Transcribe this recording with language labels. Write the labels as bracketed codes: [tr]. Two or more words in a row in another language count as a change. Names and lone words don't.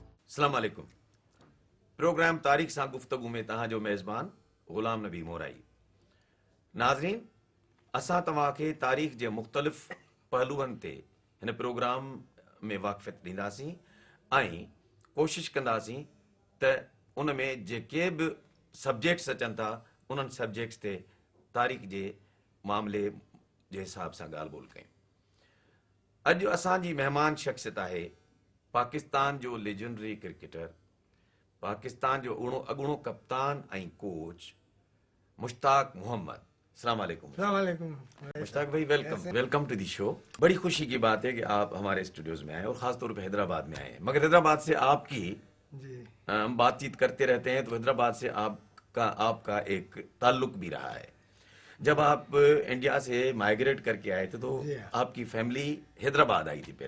[ar] السلام علیکم. [sd] پروگرام تاریخ سان گفتگو میں تہاں جو میزبان غلام نبی مورائی. ناظرین، اساں تواں کے تاریخ کے مختلف پہلوؤں تے ہن پروگرام میں واقفیت ڈینداسیں ऐं कोशिश कंदासीं त उन में जेके बि सब्जेक्ट्स अचनि था उन्हनि सब्जेक्ट्स ते तारीख़ जे मामले जे हिसाब सां ॻाल्हि ॿोल कयूं. अॼु असांजी महिमान शख़्सियत आहे पाकिस्तान जो [en] legendary cricketer, [sd] पाकिस्तान जो अॻूणो कप्तान ऐं कोच मुश्ताक मोहम्मद. [ar] السلام علیکم. [ur] مشتاق بھائی, [en] welcome to the show. [ur] بڑی خوشی کی بات ہے کہ آپ ہمارے اسٹوڈیوز میں آئے اور خاص طور پہ حیدرآباد میں آئے ہیں. مگر حیدرآباد سے آپ کی ہم بات چیت کرتے رہتے ہیں تو حیدرآباد سے آپ کا ایک تعلق بھی رہا ہے. جب آپ انڈیا سے مائیگریٹ کرکے آئے تھے تو آپ کی فیملی حیدرآباد آئی تھی.